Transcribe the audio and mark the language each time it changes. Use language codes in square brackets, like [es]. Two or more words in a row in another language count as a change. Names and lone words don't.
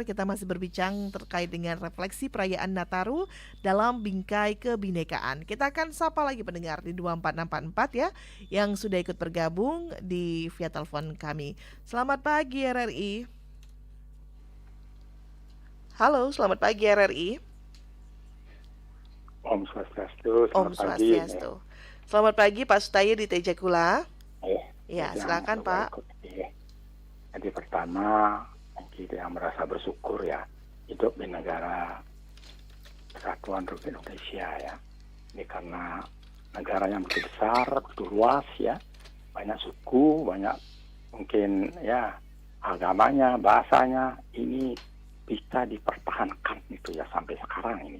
[id] Kita masih berbincang terkait dengan refleksi perayaan Nataru dalam bingkai kebinekaan. Kita akan sapa lagi pendengar di 24644 ya yang sudah ikut bergabung di via telepon kami. Selamat pagi RRI. Halo, selamat pagi RRI. [ban] Om Swastiastu. Om Swastiastu. [id] Selamat pagi Pak Sutaya di Tejakula. Ya, silakan Pak. Jadi pertama kita yang merasa bersyukur ya hidup di negara Kesatuan Republik Indonesia ya. Ini karena negara yang begitu besar, begitu luas ya, banyak suku, banyak mungkin ya agamanya, bahasanya ini bisa dipertahankan itu ya sampai sekarang ini.